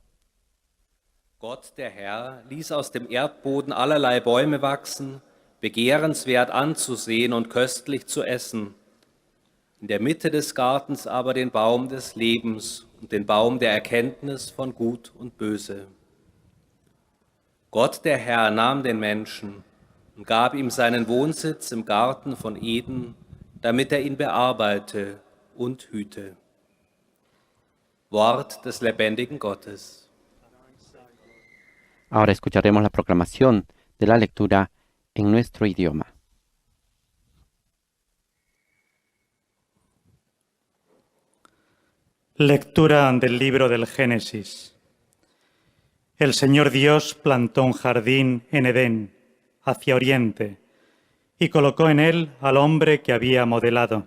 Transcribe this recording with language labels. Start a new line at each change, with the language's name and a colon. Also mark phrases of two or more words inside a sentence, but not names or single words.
German: Gott, der Herr, ließ aus dem Erdboden allerlei Bäume wachsen, begehrenswert anzusehen und köstlich zu essen. In der Mitte des Gartens aber den Baum des Lebens und den Baum der Erkenntnis von Gut und Böse. Gott, der Herr, nahm den Menschen und gab ihm seinen Wohnsitz im Garten von Eden, damit ihn bearbeite und hüte. Wort des lebendigen Gottes.
Spanish: Ahora escucharemos la proclamación de la lectura en nuestro idioma. Lectura del libro del Génesis. El Señor Dios plantó un jardín en Edén, hacia oriente, y colocó en él al hombre que había modelado.